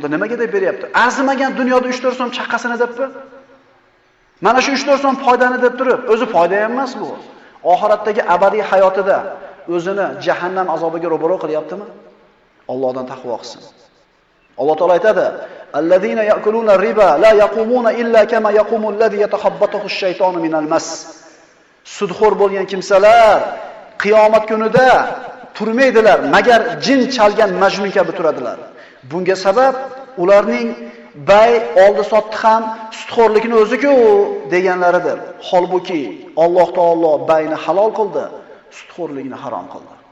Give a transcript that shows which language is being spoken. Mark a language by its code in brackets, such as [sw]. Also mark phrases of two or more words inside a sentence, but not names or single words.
[uz] Nimaga deb beryapti? Arzimagan dunyoda 3-4 so'm chaqqasini debmi? Mana shu 3-4 so'm foydani deb turib, o'zi foyda ham emas bu. Oxiratdagi abadiy hayotida o'zini jahannam azobiga ro'baro qilyaptimi? Allohdan taqvo qilsin. Alloh taolo aytadi: [ar] "الذين يأكلون الربا لا يقومون إلا كما يقوم الذي يتخبطه الشيطان من المس." [uz] Sudxo'r bo'lgan kimsalar qiyomat kunida turmaydilar, magar jin chalgan majnun kabi turadilar. Bunga sabab ularning bay oldi sotdi ham sutxo'rlikni o'zi-ku deganlaridir. Holbuki Alloh taolo bayni halol qildi, sutxo'rlikni harom qildi.